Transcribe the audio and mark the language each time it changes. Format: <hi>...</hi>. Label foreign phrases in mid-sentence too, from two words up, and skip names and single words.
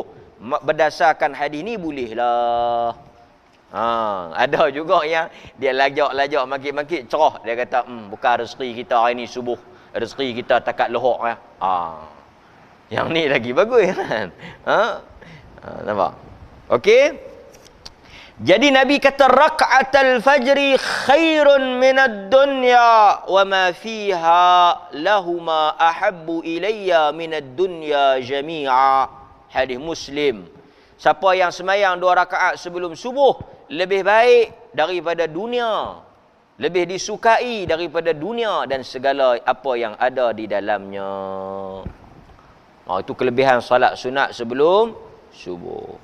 <ms>Berdasarkan hadis ni bolehlah. Ada juga yang dia lajak-lajak mangkit-mangkit cerah. Dia kata, bukan rezeki kita hari ni subuh. Rezeki kita takat lohok ya. Yang ni lagi bagus kan? Nampak? Okey? Jadi Nabi kata</ms> <ar>ركعتا الفجر خير من الدنيا وما فيها لهما أحب إلي من الدنيا جميعا.</ar> <ms>Hadis Muslim. Siapa yang sembahyang 2 rakaat sebelum subuh lebih baik daripada dunia. Lebih disukai daripada dunia dan segala apa yang ada di dalamnya. Itu kelebihan salat sunat sebelum subuh.</ms>